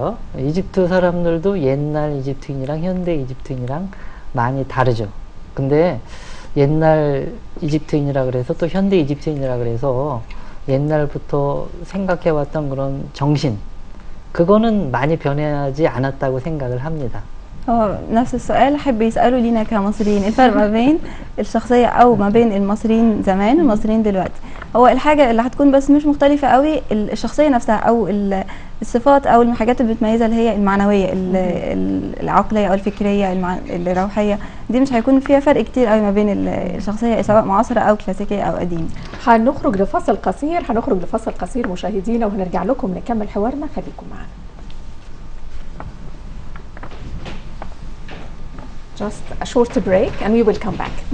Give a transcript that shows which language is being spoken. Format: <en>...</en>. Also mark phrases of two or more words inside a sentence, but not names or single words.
<ko>이집트 사람들도 옛날 이집트인이랑 현대 이집트인이랑 많이 다르죠. 근데 옛날 이집트인이라 그래서 또 현대 이집트인이라 그래서 옛날부터 생각해왔던 그런 정신, 그거는 많이 변하지 않았다고 생각을 합니다.</ko> <ar>نفس السؤال حب يسأله لينا كمصريين، الفرق ما بين الشخصية أو ما بين المصريين زمان والمصريين دلوقتي. هو الحاجة اللي هتكون بس مش مختلفة قوي الشخصية نفسها، أو الصفات أو الحاجات اللي بتميزها اللي هي المعنوية العقلية أو الفكرية الروحية، دي مش هيكون فيها فرق كتير قوي ما بين الشخصية سواء معاصرة أو كلاسيكية أو قديمة. هنخرج لفاصل قصير مشاهدينا، وهنرجع لكم نكمل حوارنا، خليكم معنا.</ar> <en>Just a short break and we will come back.</en>